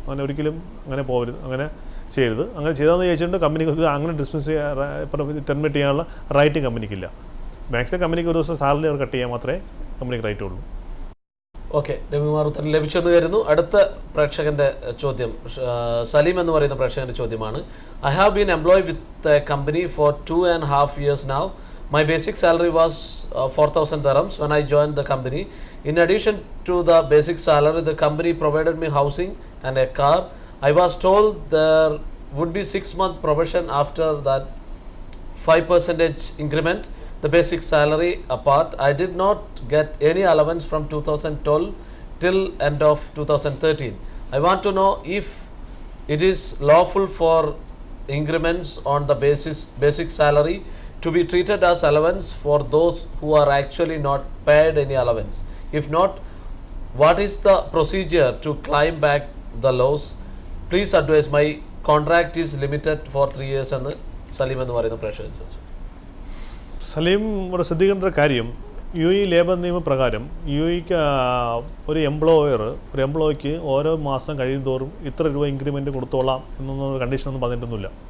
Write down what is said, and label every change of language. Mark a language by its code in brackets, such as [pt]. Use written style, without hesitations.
[ml] അങ്ങനെ ഒരിക്കലും അങ്ങനെ പോകരുത്, അങ്ങനെ ചെയ്യരുത്. അങ്ങനെ ചെയ്താന്ന് ചോദിച്ചിട്ട് കമ്പനിക്ക് അങ്ങനെ ഡിസ്മിസ് ടെർമിനേറ്റ് ചെയ്യാനുള്ള റൈറ്റും കമ്പനിക്കില്ല. മാക്സിമം കമ്പനിക്ക് ഒരു ദിവസം സാലറി അവർ കട്ട് ചെയ്യാൻ മാത്രമേ കമ്പനിക്ക് റൈറ്റ് ഉള്ളൂ. ഓക്കെ, രവികുമാർ ഉത്തരം ലഭിച്ചെന്ന് കരുതുന്നു. അടുത്ത പ്രേക്ഷകന്റെ ചോദ്യം സലീം എന്ന് പറയുന്ന പ്രേക്ഷകന്റെ ചോദ്യമാണ്. [en] I have been employed with a company for 2.5 years now. My basic salary was 4,000 dirhams when I joined the company. In addition to the basic salary, the company provided me housing and a car. I was told there would be 6-month probation after that 5% increment. The basic salary apart, I did not get any allowance from 2012 till end of 2013. I want to know if it is lawful for increments on the basic salary to be treated as allowance for those who are actually not paid any allowance. If not, what is the procedure to claim back the loss? Please advise. My contract is limited for 3 years എന്ന് സലീം എന്ന് പറയുന്ന പ്രേക്ഷകൻ ചോദിച്ചു. [ml] സലീം ഇവിടെ ശ്രദ്ധിക്കേണ്ട ഒരു കാര്യം, UAE labour നിയമപ്രകാരം UAEക്ക് ഒരു എംപ്ലോയിക്ക് ഓരോ മാസം കഴിയും തോറും ഇത്ര രൂപ ഇൻക്രിമെൻറ്റ് കൊടുത്തോളാം എന്നൊന്നും കണ്ടീഷനൊന്നും പറഞ്ഞിട്ടൊന്നുമില്ല.